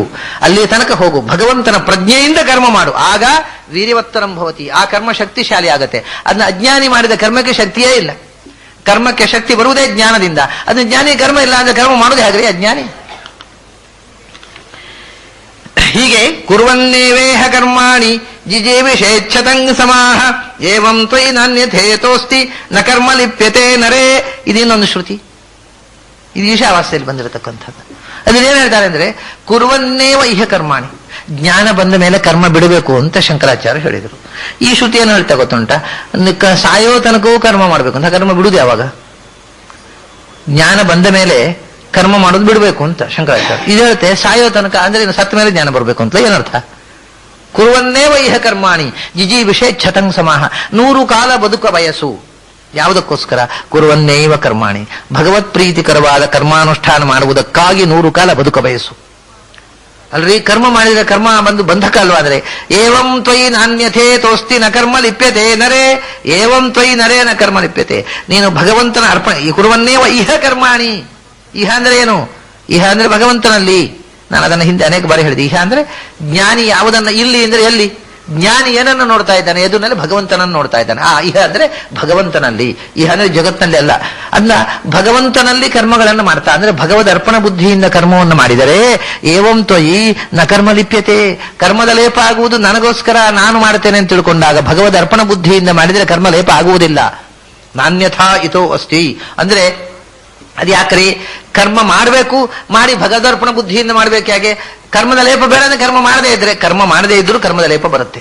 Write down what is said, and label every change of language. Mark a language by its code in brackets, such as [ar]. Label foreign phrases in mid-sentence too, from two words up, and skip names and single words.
[kn] ಅಲ್ಲಿ ತನಕ ಹೋಗು, ಭಗವಂತನ ಪ್ರಜ್ಞೆಯಿಂದ ಕರ್ಮ ಮಾಡು, ಆಗ [sa] ವೀರ್ಯವತ್ತರಂ ಭವತಿ. [kn] ಆ ಕರ್ಮ ಶಕ್ತಿಶಾಲಿ ಆಗತ್ತೆ. ಅದನ್ನ ಅಜ್ಞಾನಿ ಮಾಡಿದ ಕರ್ಮಕ್ಕೆ ಶಕ್ತಿಯೇ ಇಲ್ಲ. ಕರ್ಮಕ್ಕೆ ಶಕ್ತಿ ಬರುವುದೇ ಜ್ಞಾನದಿಂದ. ಅದನ್ನ ಜ್ಞಾನಿ ಕರ್ಮ ಇಲ್ಲ ಅಂದ್ರೆ ಕರ್ಮ ಮಾಡುವುದೇ ಹಾಗ್ರಿ ಅಜ್ಞಾನಿ. [sa] ಹೀಗೆ ಕುರ್ವನ್ನೇವೇಹ ಕರ್ಮಾಣಿ ಜಿಜೀವಿಷೇಚ್ಛತಂಗ್ ಸಮಾಹ ಏವಂ ತ್ವಯಿ ನಾನ್ಯಥೇತೋಸ್ತಿ ನ ಕರ್ಮ ಲಿಪ್ಯತೆ ನರೇ. [kn] ಇದಿನ್ನೊಂದು ಶ್ರುತಿ, ಇದು ಈಶಾವಾಸ್ಯದಲ್ಲಿ ಬಂದಿರತಕ್ಕಂಥದ್ದು. ಅದೇನು ಹೇಳ್ತಾರೆ ಅಂದ್ರೆ, [sa] ಕುರ್ವನ್ನೇವ ಇಹ ಕರ್ಮಾಣಿ, [kn] ಜ್ಞಾನ ಬಂದ ಮೇಲೆ ಕರ್ಮ ಬಿಡಬೇಕು ಅಂತ ಶಂಕರಾಚಾರ್ಯ ಹೇಳಿದರು. ಈ ಶ್ರುತಿ ಏನು ಹೇಳ್ತಾ ಗೊತ್ತುಂಟ, ಸಾಯೋ ತನಕವೂ ಕರ್ಮ ಮಾಡಬೇಕು ಅಂತ. ಕರ್ಮ ಬಿಡುದು ಯಾವಾಗ? ಜ್ಞಾನ ಬಂದ ಮೇಲೆ ಕರ್ಮ ಮಾಡೋದು ಬಿಡಬೇಕು ಅಂತ ಶಂಕರಾಚಾರ್ಯ. ಇದು ಹೇಳುತ್ತೆ ಸಾಯೋ ತನಕ ಅಂದ್ರೆ ಸತ್ತ ಮೇಲೆ ಜ್ಞಾನ ಬರಬೇಕು ಅಂತ. ಏನರ್ಥ? [sa] ಕುರ್ವನ್ನೇವ ಇಹ ಕರ್ಮಾಣಿ ಜಿಜೀವಿಷೇಚ್ಛತಂಗ್ ಸಮಾಹ, [kn] 100 ಕಾಲ ಬದುಕ ಬಯಸು. ಯಾವುದಕ್ಕೋಸ್ಕರ? [sa] ಕುರ್ವನ್ನೇವ ಕರ್ಮಾಣಿ, [kn] ಭಗವತ್ ಪ್ರೀತಿಕರವಾದ ಕರ್ಮಾನುಷ್ಠಾನ ಮಾಡುವುದಕ್ಕಾಗಿ 100 ಕಾಲ ಬದುಕ ಬಯಸು. ಅಲ್ರಿ, ಕರ್ಮ ಮಾಡಿದ್ರೆ ಕರ್ಮ ಬಂದು ಬಂಧಕ ಅಲ್ವಾದ್ರೆ. [sa] ಏವಂ ತ್ವಯಿ ನಾನ್ಯಥೇ ತೋಸ್ತಿ ನ ಕರ್ಮ ಲಿಪ್ಯತೆ ನರೇ, ಏವಂ ತ್ವಯಿ ನರೇ ನ ಕರ್ಮ ಲಿಪ್ಯತೆ. [kn] ನೀನು ಭಗವಂತನ ಅರ್ಪಣೆ, ಈ [sa] ಕುರ್ವನ್ನೇವ ಇಹ ಕರ್ಮಾಣಿ, [kn] ಇಹ ಅಂದ್ರೆ ಏನು? ಇಹ ಅಂದ್ರೆ ಭಗವಂತನಲ್ಲಿ. ನಾನು ಅದನ್ನು ಹಿಂದೆ ಅನೇಕ ಬಾರಿ ಹೇಳಿದೆ. ಇಹ ಅಂದ್ರೆ ಜ್ಞಾನಿ ಯಾವುದನ್ನ, ಇಲ್ಲಿ ಅಂದ್ರೆ ಎಲ್ಲಿ? ಜ್ಞಾನಿ ಏನನ್ನು ನೋಡ್ತಾ ಇದ್ದಾನೆ? ಎದುರಿನಲ್ಲಿ ಭಗವಂತನನ್ನು ನೋಡ್ತಾ ಇದ್ದಾನೆ. ಇಹ ಅಂದ್ರೆ ಭಗವಂತನಲ್ಲಿ. ಇಹ ಅಂದ್ರೆ ಜಗತ್ತಿನಲ್ಲಿ ಅಲ್ಲ. ಅಲ್ಲ, ಭಗವಂತನಲ್ಲಿ ಕರ್ಮಗಳನ್ನು ಮಾಡ್ತಾ ಅಂದ್ರೆ ಭಗವದ್ ಅರ್ಪಣ ಬುದ್ಧಿಯಿಂದ ಕರ್ಮವನ್ನು ಮಾಡಿದರೆ [sa] ಏವಂ ತ್ವಯಿ ನ ಕರ್ಮ ಲಿಪ್ಯತೆ, [kn] ಕರ್ಮದ ಲೇಪ ಆಗುವುದು ನನಗೋಸ್ಕರ ನಾನು ಮಾಡ್ತೇನೆ ಅಂತ ತಿಳ್ಕೊಂಡಾಗ ಭಗವದ್ ಅರ್ಪಣ ಬುದ್ಧಿಯಿಂದ ಮಾಡಿದರೆ ಕರ್ಮ ಲೇಪ ಆಗುವುದಿಲ್ಲ. [sa] ನಾನ್ಯಥಾ ಇತೋ ಅಸ್ತಿ [kn] ಅಂದ್ರೆ ಅದು ಯಾಕ್ರಿ? ಕರ್ಮ ಮಾಡಬೇಕು, ಮಾಡಿ ಭಗವದರ್ಪಣ ಬುದ್ಧಿಯಿಂದ ಮಾಡ್ಬೇಕು. ಯಾಕೆ? ಕರ್ಮದ ಲೇಪ ಬೇಡ ಅಂದ್ರೆ ಕರ್ಮ ಮಾಡದೇ ಇದ್ರೆ, ಕರ್ಮ ಮಾಡದೇ ಇದ್ರೂ ಕರ್ಮದ ಲೇಪ ಬರುತ್ತೆ.